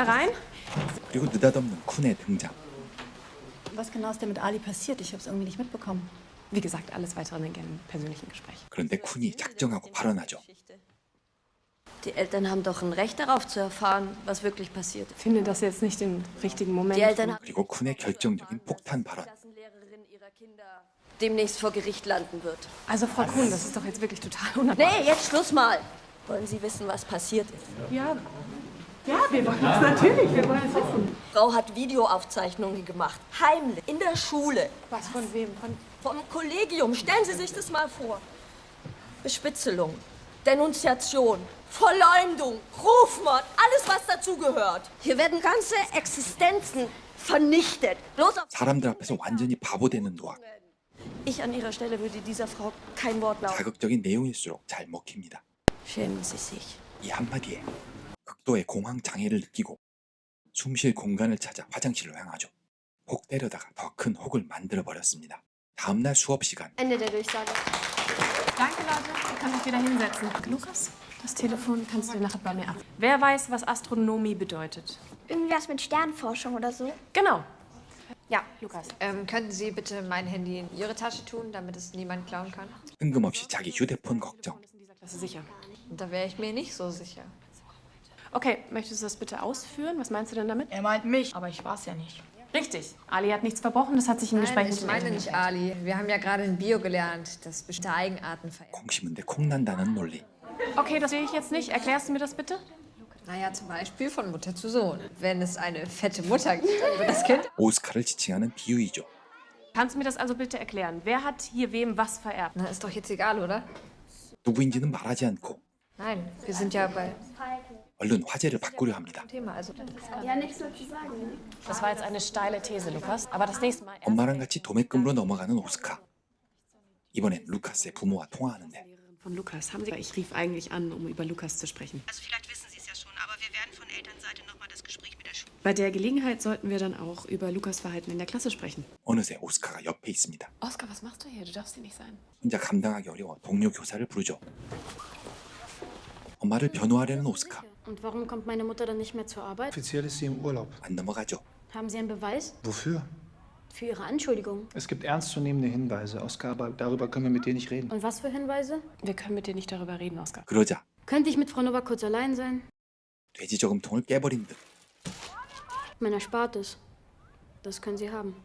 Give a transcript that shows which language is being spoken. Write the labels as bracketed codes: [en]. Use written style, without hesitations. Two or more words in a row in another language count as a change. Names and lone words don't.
[de] herein. [ko] 그리고 느닷없는 쿤의 등장. [de] Was genau ist denn mit Ali passiert? Ich habe es irgendwie nicht mitbekommen. Wie gesagt, alles weitere dann gerne im persönlichen Gespräch. [ko] 그런데 쿤이 작정하고 발언하죠. [de] Die Eltern haben doch ein Recht darauf zu erfahren, was wirklich passiert. Ich finde das jetzt nicht den richtigen Moment. Die Eltern haben [ko] 그리고 쿤의 결정적인 폭탄 발언. [de] Klassenlehrerin ihrer Kinder demnächst vor Gericht landen wird. Also Frau Kuhn, das ist doch jetzt wirklich total unangenehm. Nee, jetzt Schluss mal. Wollen Sie wissen, was passiert ist? Ja, wir wollen das natürlich. Wir wollen es wissen. Frau hat Videoaufzeichnungen gemacht. Heimlich. In der Schule. Was, von wem? Vom Kollegium. Stellen Sie sich das mal vor. Bespitzelung. Denunziation. Verleumdung. Rufmord. Alles, was dazugehört. Hier werden ganze Existenzen vernichtet. Bloß auf... [ko] 사람들 앞에서 완전히 바보 되는 노악. [de] Ich an Ihrer Stelle würde dieser Frau kein Wort glauben. [ko] 자극적인 내용일수록 잘 먹힙니다. [de] Schämen Sie sich. [ko] 이 한마디에 극도의 공황 장애를 느끼고 숨 쉴 공간을 찾아 화장실로 향하죠. 혹 때려다가 더 큰 혹을 만들어 버렸습니다. 다음날 수업 시간 [de] Ende der Durchsage. Danke, Leute. Ich kann mich wieder hinsetzen. Lukas, das Telefon kannst du nachher bei mir ab. Wer weiß, was Astronomie bedeutet? Irgendwas mit Sternforschung oder so? Genau. Ja, Lukas. könnten Sie bitte mein Handy in Ihre Tasche tun, damit es niemand klauen kann? [ko] 뜬금없이 자기 휴대폰 걱정. [de] In dieser Klasse sicher. Und da wäre ich mir nicht so sicher. Okay, möchtest du das bitte ausführen? Was meinst du denn damit? Er meint mich, aber ich war's ja nicht. Richtig. Ali hat nichts verbrochen, das hat sich im Gespräch Nein, ich meine nicht Ali. Wir haben ja gerade in Bio gelernt, dass bestimmte Eigenarten vererbt. [ko] 콩 심은데 콩 난다는 논리. [de] Okay, das sehe ich jetzt nicht. Erklärst du mir das bitte? Naja, zum Beispiel von Mutter zu Sohn. Wenn es eine fette Mutter gibt, dann wird das Kind... [ko] 오스카를 지칭하는 비유이죠. [de] Kannst du mir das also bitte erklären? Wer hat hier wem was vererbt? Na, ist doch jetzt egal, oder? [ko] 누구인지는 말하지 않고 [de] Nein, wir sind ja bei [ko] 얼른 화제를 바꾸려 합니다. [de] Thema, also... Ja, nichts mehr zu sagen. Das war jetzt eine steile These, Lukas. Aber das nächste Mal... [ko] 엄마랑 같이 도매금으로 넘어가는 오스카. 이번엔 루카스의 부모와 통화하는데 [de] Von Lukas. Haben Sie... Ich rief eigentlich an, um über Lukas zu sprechen. Also vielleicht wissen Sie es ja schon, aber wir werden von Elternseite nochmal das Gespräch mit der Schule. Bei der Gelegenheit sollten wir dann auch über Lukas Verhalten in der Klasse sprechen. [ko] 어느새 오스카가 옆에 있습니다. [de] Oskar, was machst du hier? Du darfst hier nicht sein. [ko] 혼자 감당하기 어려워 동료 교사를 부르죠. 엄마를 변호하려는 오스카. [de] Und warum kommt meine Mutter dann nicht mehr zur Arbeit? Offiziell ist sie im Urlaub. [ko] 안 넘어가죠. [de] Haben Sie einen Beweis Wofür? für Ihre Anschuldigung? Es gibt ernstzunehmende Hinweise, Oskar, aber darüber können wir mit dir nicht reden. Und was für Hinweise? Wir können mit dir nicht darüber reden, Oskar. [ko] 그러자 [de] Könnte ich mit Frau Nowak kurz allein sein? [ko] 돼지 저금통을 깨버린 듯 [de] Mein Erspartes. Das können Sie haben.